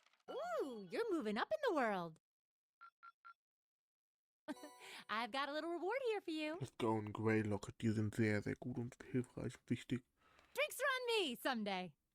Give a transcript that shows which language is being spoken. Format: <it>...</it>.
<en>Ooh, you're moving up in the world. I've got a little reward here for you. Let's go</en> <de>und Greylock, die sind sehr, sehr gut und hilfreich und wichtig.</de> <en>Drinks are on me someday.</en>